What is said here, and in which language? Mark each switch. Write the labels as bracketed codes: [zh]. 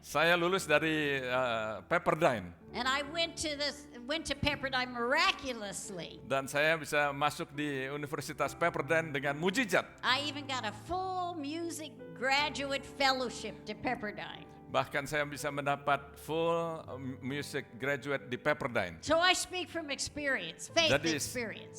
[id] Saya lulus dari Pepperdine [en] and I went to Pepperdine miraculously. [id] dan saya bisa masuk di Universitas Pepperdine dengan mujizat. [en] I even got a full music graduate fellowship to Pepperdine. [id] Bahkan saya bisa mendapat [en] full music graduate [id] di Pepperdine. [en] So I speak from experience, faith experience.